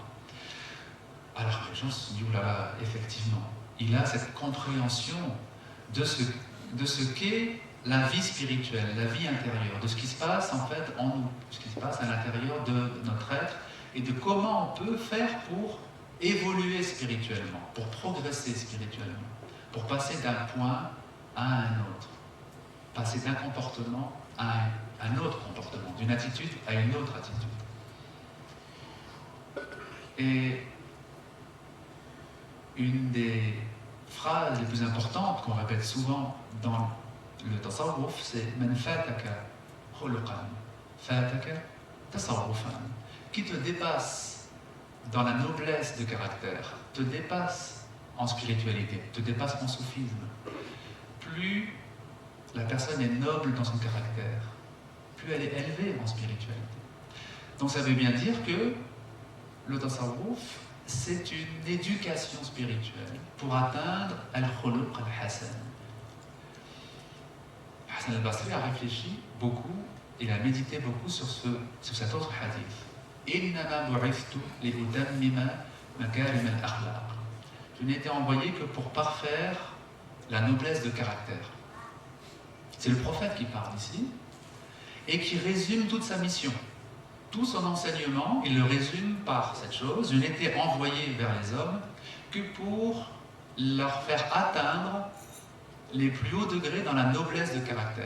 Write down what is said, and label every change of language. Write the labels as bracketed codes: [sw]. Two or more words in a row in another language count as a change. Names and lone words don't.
[fr] Alors les gens se disent, oulala, effectivement, il a cette compréhension de ce qu'est la vie spirituelle, la vie intérieure, de ce qui se passe en fait en nous, ce qui se passe à l'intérieur de notre être, et de comment on peut faire pour évoluer spirituellement, pour progresser spirituellement, pour passer d'un point à un autre, passer d'un comportement à un autre comportement, d'une attitude à une autre attitude. Et une des phrases les plus importantes qu'on répète souvent dans le tasawwuf, c'est « [ar] من فاقك خلقا فاقك تصوفا [fr] » qui te dépasse dans la noblesse de caractère, te dépasse en spiritualité, te dépasse en soufisme. Plus la personne est noble dans son caractère, plus elle est élevée en spiritualité. Donc ça veut bien dire que le tasawwuf, c'est une éducation spirituelle pour atteindre [ar] الخلق الحسن. [fr] Hassan al-Basri a réfléchi beaucoup, il a médité beaucoup sur cet autre hadith. [ar] إنما بعثت لأتمم مكارم الأخلاق. [fr] Je n'ai été envoyé que pour parfaire la noblesse de caractère. C'est le prophète qui parle ici et qui résume toute sa mission. Tout son enseignement, il le résume par cette chose. Je n'ai été envoyé vers les hommes que pour leur faire atteindre les plus hauts degrés dans la noblesse de caractère.